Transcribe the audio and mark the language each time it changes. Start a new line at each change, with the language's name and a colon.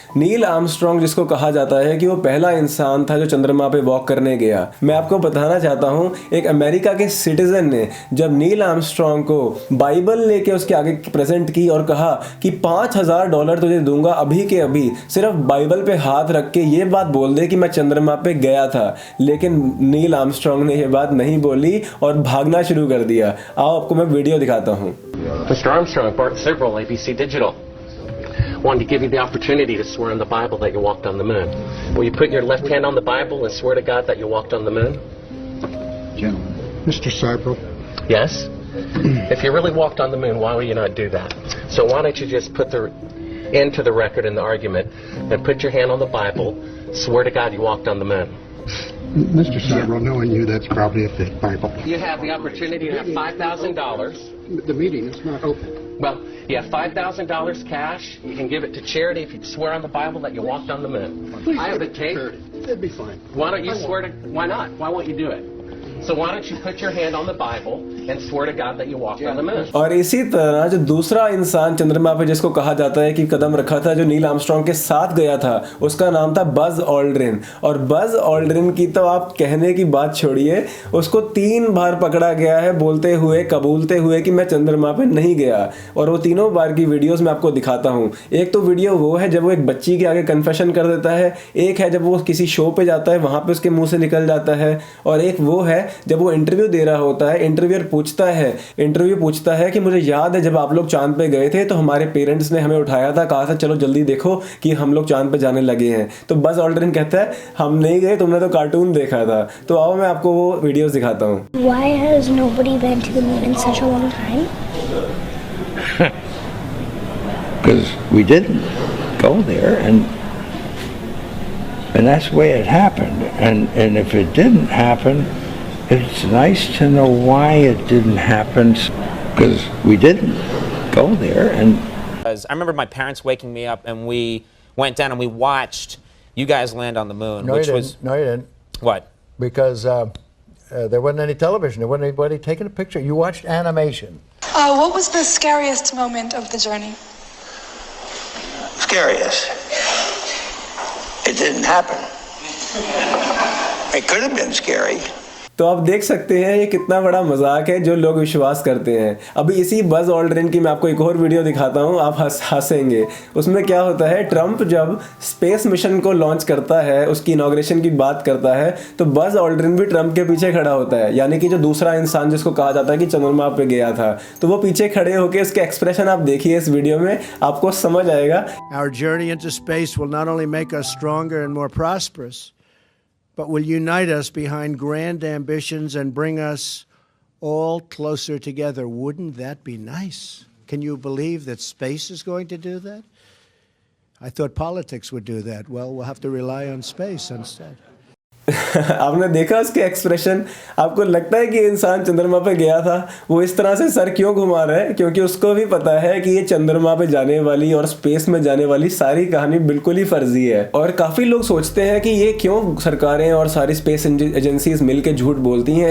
Hindi: Neil Armstrong, जिसको कहा जाता है कि वो पहला इंसान था जो चंद्रमा पे वॉक करने गया, मैं आपको बताना चाहता हूं एक अमेरिका के सिटीजन ने जब नील आर्मस्ट्रॉन्ग को बाइबल लेके उसके आगे प्रेजेंट की और कहा कि $5000 तुझे दूंगा अभी के अभी, सिर्फ बाइबल पे हाथ रख के ये बात बोल दे कि मैं चंद्रमा पे गया था। लेकिन नील आर्मस्ट्रॉन्ग ने ये बात नहीं बोली और भागना शुरू कर दिया। आओ आपको मैं वीडियो दिखाता हूँ।
English: Mr. Armstrong, Bart Sibrel, ABC Digital, wanted to give you the opportunity to swear on the Bible that you walked on the moon. Will you put your left hand on the Bible and swear to God that you walked on the moon? Gentlemen. Mr. Sibrel. Yes? If you really walked on the moon, why would you not do that? So why don't you just put the end to the record in the argument and put your hand on the Bible, swear to God you walked on the moon. Mr. Sibrel, knowing you, that's probably a fake Bible. You have the opportunity to have $5,000. The meeting is not open. Well, you have $5,000 cash. You can give it to charity if you swear on the Bible that you walked on the moon. I have the tape. That'd be fine. Why don't you swear to? Why not? Why won't you do it? So why don't you put your hand on the Bible and swear to God that you walked on the moon?
Hindi: और इसी तरह जो दूसरा इंसान चंद्रमा पे जिसको कहा जाता है कि कदम रखा था, जो नील आर्मस्ट्रॉन्ग के साथ गया था, उसका नाम था बज ऑल्ड्रिन। और बज ऑल्ड्रिन की तो आप कहने की बात छोड़िए, उसको 3 बार पकड़ा गया है बोलते हुए, कबूलते हुए कि मैं चंद्रमा पे नहीं गया। और वो तीनों बार की वीडियोस मैं आपको दिखाता हूँ। एक तो वीडियो वो है जब वो एक बच्ची के आगे कन्फेशन कर देता है, एक है जब वो किसी शो पे जाता है, वहाँ पे उसके मुंह से निकल जाता है, और एक वो है जब वो इंटरव्यू दे रहा होता है। इंटरव्यू पूछता है कि मुझे याद है जब आप लोग चांद पे गए थे तो हमारे पेरेंट्स ने हमें उठाया था, कहा था चलो जल्दी देखो कि हम लोग चांद पे जाने लगे हैं। तो बज ऑल्ड्रिन कहता है हम नहीं गए, तुमने तो कार्टून देखा था। तो आओ मैं आपको वो वीडियोस दिखाता हूँ।
English: Why has nobody been to the moon in such a long time? Because we didn't go there, and that's the way it happened. And if it didn't happen, it's nice to know why it didn't happen. Because we didn't go there, and I remember my parents waking me up, and we went down and we watched you guys land on the moon, No, which you was didn't. No, you didn't. what? Because there wasn't any television. There wasn't anybody taking a picture. You watched animation. What was the scariest moment of the journey? scariest. It didn't happen. It could have been scary.
Hindi: तो आप देख सकते हैं ये कितना बड़ा मजाक है जो लोग विश्वास करते हैं। अभी इसी बज ऑल्ड्रिन की मैं आपको एक और वीडियो दिखाता हूँ, आप हंसेंगे। उसमें क्या होता है, ट्रंप जब स्पेस मिशन को लॉन्च करता है, उसकी इनॉग्रेशन की बात करता है, तो बज ऑल्ड्रिन भी ट्रंप के पीछे खड़ा होता है, यानी कि जो दूसरा इंसान जिसको कहा जाता है कि चंद्रमा पे गया था, तो वो पीछे खड़े होकर उसके एक्सप्रेशन आप देखिए इस वीडियो में, आपको समझ आएगा।
English: Our journey into space will not only make us stronger and more prosperous, but will unite us behind grand ambitions and bring us all closer together. Wouldn't that be nice? Can you believe that space is going to do that? I thought politics would do that. Well, we'll have to rely on space instead.
Hindi: आपने देखा उसके expression, आपको लगता है कि इंसान चंद्रमा पे गया था? वो इस तरह से सर क्यों घुमा रहा है? क्योंकि उसको भी पता है कि ये चंद्रमा पे जाने वाली और स्पेस में जाने वाली सारी कहानी बिल्कुल ही फर्जी है। और काफ़ी लोग सोचते हैं कि ये क्यों सरकारें और सारी स्पेस एजेंसीज मिलकर झूठ बोलती हैं।